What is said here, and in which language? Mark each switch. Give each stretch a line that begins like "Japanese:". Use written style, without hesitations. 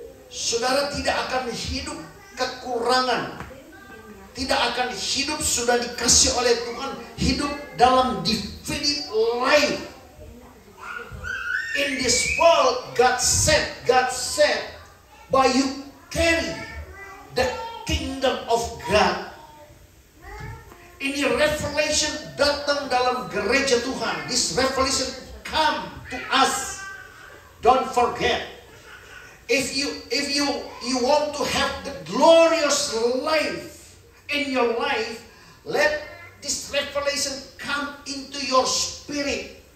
Indonesian: Saudara tidak akan hidup kekurangan, tidak akan hidup, sudah dikasih oleh Tuhan, hidup dalam
English: divided life. In this world, God said, but you carry the kingdom of God.
Indonesian: Ini revelation datang dalam gereja Tuhan.
English: This revelation come to us. Don't forget. If you want to have the glorious life in your life, let this revelation come into your spirit.